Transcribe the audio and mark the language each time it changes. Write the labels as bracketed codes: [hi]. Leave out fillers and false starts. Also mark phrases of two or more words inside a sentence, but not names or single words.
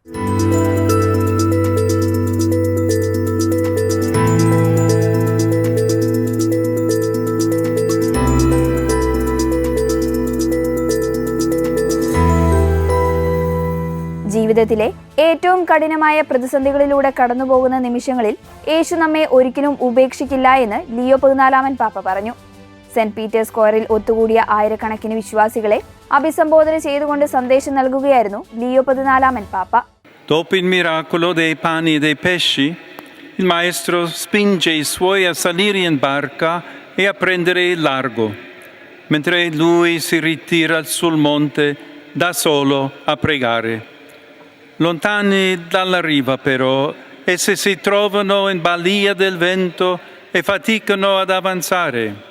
[ml] ജീവിതത്തിലെ ഏറ്റവും കഠിനമായ പ്രതിസന്ധികളിലൂടെ കടന്നുപോകുന്ന നിമിഷങ്ങളിൽ യേശു നമ്മെ ഒരിക്കലും ഉപേക്ഷിക്കില്ല എന്ന് ലിയോ 14 പാപ്പ പറഞ്ഞു. സെന്റ് പീറ്റേഴ്സ് സ്ക്വയറിൽ ഒത്തുകൂടിയ ആയിരക്കണക്കിന് വിശ്വാസികളെ അഭിസംബോധന ചെയ്തുകൊണ്ട് സന്ദേശം നൽകുകയായിരുന്നു ലിയോ 14 പാപ്പ. [it] Dopo il miracolo dei pani e dei pesci, il maestro spinge i suoi a salire in barca e a prendere il largo, mentre lui si ritira sul monte da solo a pregare. Lontani dalla riva, però, e se si trovano in balia del vento e faticano ad avanzare.